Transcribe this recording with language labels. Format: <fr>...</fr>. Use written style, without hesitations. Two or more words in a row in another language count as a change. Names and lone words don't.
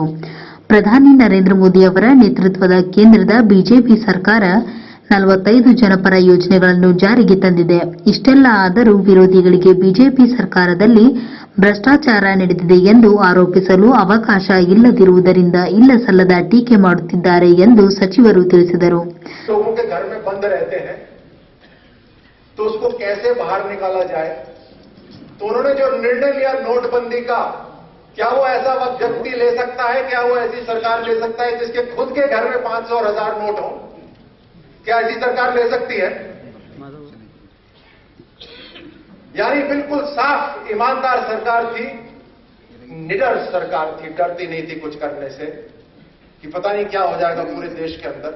<kn>ಪ್ರಧಾನಿ ನರೇಂದ್ರ ಮೋದಿ ಅವರ ನೇತೃತ್ವದ ಕೇಂದ್ರದ ಬಿಜೆಪಿ ಸರ್ಕಾರ 45 ಜನಪರ ಯೋಜನೆಗಳನ್ನು ಜಾರಿಗೆ ತಂದಿದೆ. ಇಷ್ಟೆಲ್ಲ ಆದರೂ ವಿರೋಧಿಗಳಿಗೆ ಬಿಜೆಪಿ ಸರ್ಕಾರದಲ್ಲಿ ಭ್ರಷ್ಟಾಚಾರ ನಡೆದಿದೆ ಎಂದು ಆರೋಪಿಸಲು ಅವಕಾಶ ಇಲ್ಲದಿರುವುದರಿಂದ ಇಲ್ಲಸಲ್ಲದ ಟೀಕೆ ಮಾಡುತ್ತಿದ್ದಾರೆ ಎಂದು ಸಚಿವರು ತಿಳಿಸಿದರು.</kn> <hi>तो उसको कैसे बाहर निकाला जाए, तो उन्होंने जो निर्णय लिया नोटबंदी का, क्या वो ऐसा व्यक्ति ले सकता है, क्या वो ऐसी सरकार ले सकता है जिसके खुद के घर में 500 और 1000 नोट हो? क्या ऐसी सरकार ले सकती है? यानी बिल्कुल साफ ईमानदार सरकार थी, निडर सरकार थी, डरती नहीं थी कुछ करने से कि पता नहीं क्या हो जाएगा पूरे देश के अंदर.</hi>